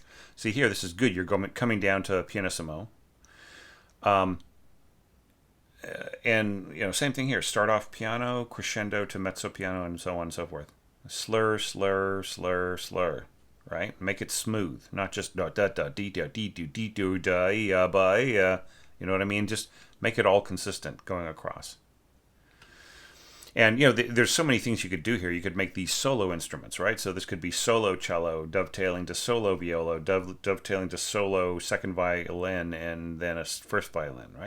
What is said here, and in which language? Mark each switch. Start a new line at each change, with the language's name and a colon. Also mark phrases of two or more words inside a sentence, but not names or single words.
English: See here, this is good. You're coming down to pianissimo, and same thing here. Start off piano, crescendo to mezzo piano, and so on and so forth. Slur, slur, slur, slur. Right? Make it smooth, not just da da da dee da dee do dee do da ya ba ya. You know what I mean? Just make it all consistent going across. And, there's so many things you could do here. You could make these solo instruments, right? So this could be solo cello, dovetailing to solo viola, dovetailing to solo second violin, and then a first violin, right?